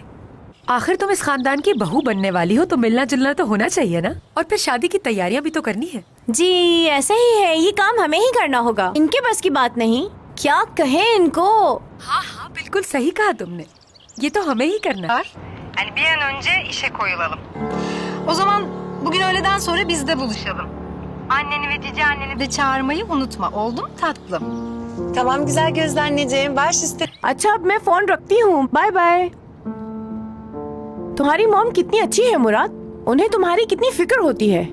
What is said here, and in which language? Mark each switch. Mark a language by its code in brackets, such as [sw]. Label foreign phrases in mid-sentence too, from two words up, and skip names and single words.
[ur] آخر تم اس خاندان کی بہو بننے والی ہو تو ملنا جلنا تو ہونا چاہیے نا. اور پھر شادی کی تیاریاں بھی تو کرنی ہے. جی ایسا ہی ہے، یہ کام ہمیں ہی کرنا ہوگا. ان کے بس کی بات نہیں۔ کیا کہے ان کو? ہاں، بالکل صحیح کہا تم نے. یہ تو ہمیں ہی کرنا ہے. [tr] Yani bir an önce işe koyulalım. O zaman bugün öğleden sonra biz de buluşalım. Anneni ve cici anneni de çağırmayı unutma. Oldu mu tatlım? Tamam güzel gözlü anneciğim. Baş üstüne. [ur] اچھا، اب میں فون رکھتی ہوں. [en] Bye bye. [ur] تمہاری مام کتنی اچھی ہے مراد۔ انہیں تمہاری کتنی فکر ہوتی ہے.